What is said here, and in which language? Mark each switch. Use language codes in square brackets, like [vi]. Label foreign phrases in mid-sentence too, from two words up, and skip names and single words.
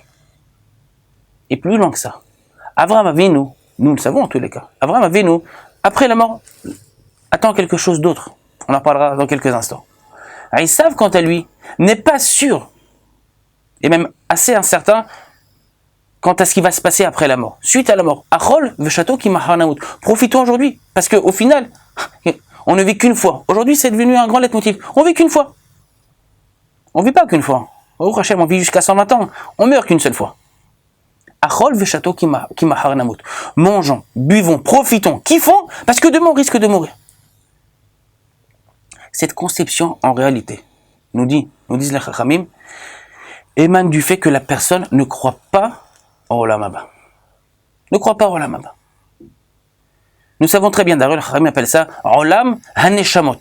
[fr] Et plus loin que ça, Abraham Avinu, nous le savons en tous les cas, Abraham Avinu, après la mort, attend quelque chose d'autre. On en parlera dans quelques instants. Esav, quant à lui, n'est pas sûr, et même assez incertain, quant à ce qui va se passer après la mort, suite à la mort. [he] אכול ושתו כי מחר נמות. [fr] Profitons aujourd'hui, parce qu'au final, on ne vit qu'une fois. Aujourd'hui, c'est devenu un grand leitmotiv. On vit qu'une fois. On vit pas qu'une fois. Au Hachem, on vit jusqu'à 120 ans. On meurt qu'une seule fois. [he] אכול ושתו כי מחר נמות. [fr] Mangeons, buvons, profitons, kiffons, parce que demain on risque de mourir. Cette conception, en réalité, nous disent les Chachamim, émane du fait que la personne ne croit pas au [he] עולם הבא. [fr] Ne croit pas au [he] עולם הבא. [fr] Nous savons très bien, d'ailleurs, les Chachamim appellent ça [he] עולם הנשמות.